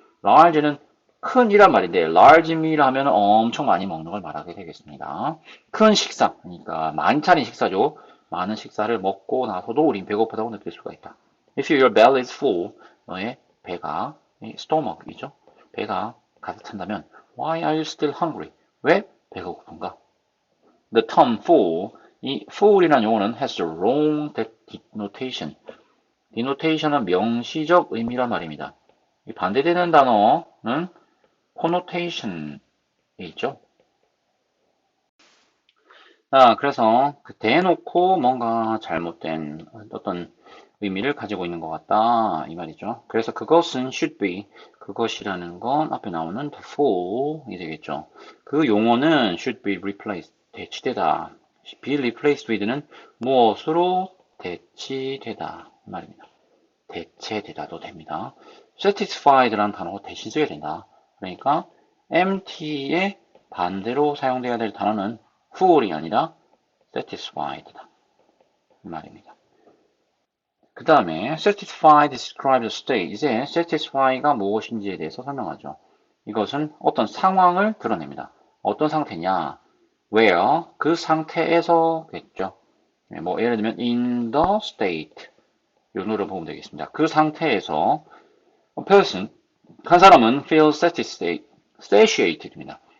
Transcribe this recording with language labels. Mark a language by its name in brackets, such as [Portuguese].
[Korean] large는 큰이란 말인데 large meal 하면 엄청 많이 먹는 걸 말하게 되겠습니다. 큰 식사. 그러니까 많이 차린 식사죠. 많은 식사를 먹고 나서도 우린 배고프다고 느낄 수가 있다. [English] If your belly is full. [Korean] 너의 배가 stomach이죠. 배가 가득 찬다면 [English] why are you still hungry? [Korean] 왜 배가 고픈가? [English] The term full, [Korean] 이 full이라는 용어는 [English] has the wrong denotation. [Korean] denotation은 명시적 의미란 말입니다. 이 반대되는 단어는 connotation에 있죠. 그래서 대놓고 뭔가 잘못된 어떤 의미를 가지고 있는 것 같다 이 말이죠. 그래서 그것은 [English] should be [Korean] 그것이라는 건 앞에 나오는 the full이 되겠죠. 그 용어는 [English] should be replaced [Korean] 대치되다. [English] be replaced with [Korean] 는 무엇으로 대치되다 이 말입니다. 대체되다도 됩니다. satisfied라는 단어가 대신 쓰여야 된다. 그러니까 empty의 반대로 사용되어야 될 단어는 full이 아니라 satisfied다 이 말입니다. 그 다음에 [English] satisfied describes a state. [Korean] 이제 satisfy가 무엇인지에 대해서 설명하죠. 이것은 어떤 상황을 드러냅니다. 어떤 상태냐? where 그 상태에서겠죠. 뭐 예를 들면 [English] in the state [Korean] 이 노를 보면 되겠습니다. 그 상태에서 [English] a person [Korean] 한 사람은 [English] feel satiated [Korean] 입니다.